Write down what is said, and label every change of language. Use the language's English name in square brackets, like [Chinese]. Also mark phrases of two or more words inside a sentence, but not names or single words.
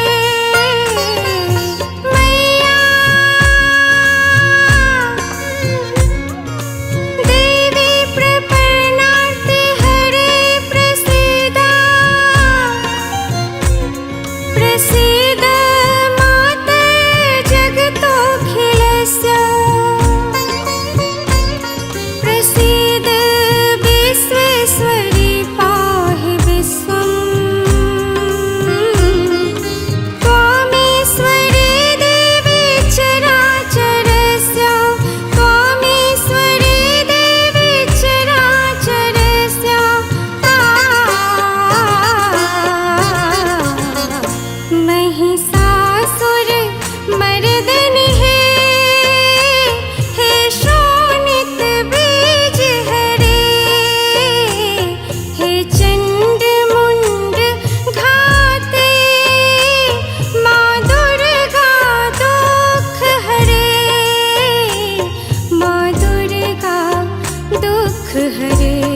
[Sanskrit] मैया देवी प्रपन्नाते हरे प्रसीदा, प्रसीद माते जगतोऽखिलस्य, प्रसीद विश्वेश्वरी पाहि विश्वम्। त्वामीश्वरी देवी चराचरस्य, त्वामीश्वरी देवी चराचरस्य। [Hindi] महिषासुर मर्दनी है, हे शोणित बीज हरे, हे चंड मुंड घाते, माँ दुर्गा दुख हरे, माँ दुर्गा दुख हरे।